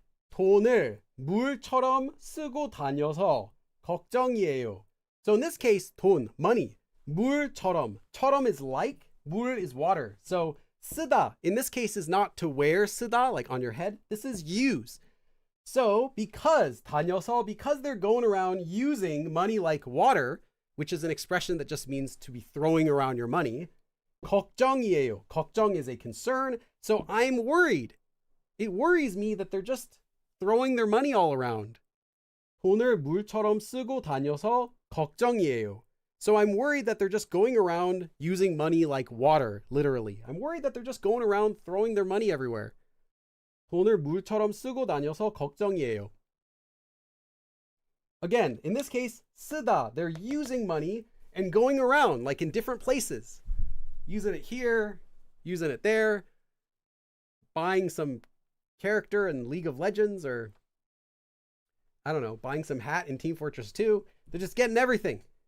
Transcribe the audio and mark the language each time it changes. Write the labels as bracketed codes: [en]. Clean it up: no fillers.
[ko] 돈을 물처럼 쓰고 다녀서 걱정이에요. [en] So in this case, 돈, money, 물처럼. 처럼 is like, 물 is water. So 쓰다, in this case, is not to wear 쓰다, like on your head. This is use. So because 다녀서, because they're going around using money like water, which is an expression that just means to be throwing around your money, 걱정이에요. 걱정 is a concern. So I'm worried. It worries me that they're just throwing their money all around. [ko] 돈을 물처럼 쓰고 다녀서 걱정이에요. [en] So I'm worried that they're just going around using money like water, literally. I'm worried that they're just going around throwing their money everywhere. [ko] 돈을 물처럼 쓰고 다녀서 걱정이에요. [en] Again, in this case, 쓰다, they're using money and going around, like in different places. Using it here, using it there, buying some character in League of Legends, or I don't know, buying some hat in Team Fortress 2. They're just getting everything.